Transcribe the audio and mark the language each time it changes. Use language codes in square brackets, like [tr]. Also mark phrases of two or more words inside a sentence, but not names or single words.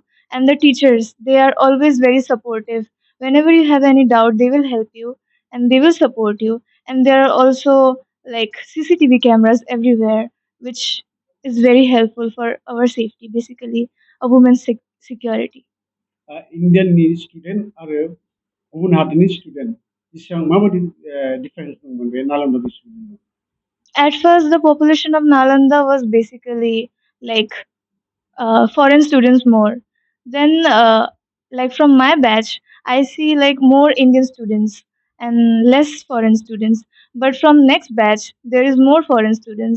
[en] And the teachers, they are always very supportive. Whenever you have any doubt, they will help you and they will support you. And there are also like CCTV cameras everywhere, which is very helpful for our safety, basically a woman's security. [brx] इन्डियाननि स्टुडेन्ट आरो गुबुन हादोरनि स्टुडेन्ट बेसेबां माबायदि डिफारेन्स दंमोन बे नालन्दा बिश्वबिद्यालयआव? [en] At first, the population of Nalanda was basically like foreign students more. Then, like from my batch, I see like more Indian students and less foreign students. But from next batch, there is more foreign students.